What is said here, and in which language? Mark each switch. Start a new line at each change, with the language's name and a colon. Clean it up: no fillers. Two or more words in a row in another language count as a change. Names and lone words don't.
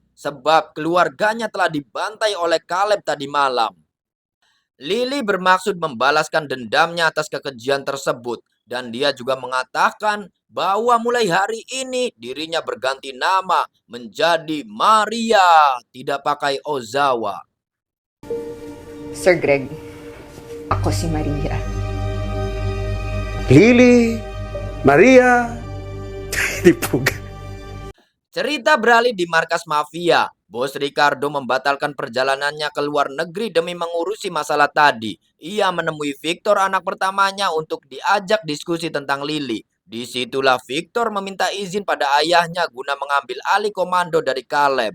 Indonesian: Sebab keluarganya telah dibantai oleh Caleb tadi malam. Lily bermaksud membalaskan dendamnya atas kekejian tersebut. Dan dia juga mengatakan bahwa mulai hari ini dirinya berganti nama menjadi Maria, tidak pakai Ozawa.
Filipino: Sir Greg, ako si Maria. Lily, Maria, dipuga.
Indonesian: Cerita beralih di markas mafia. Bos Ricardo membatalkan perjalanannya ke luar negeri demi mengurusi masalah tadi. Ia menemui Victor anak pertamanya untuk diajak diskusi tentang Lily. Disitulah Victor meminta izin pada ayahnya guna mengambil alih komando dari Caleb.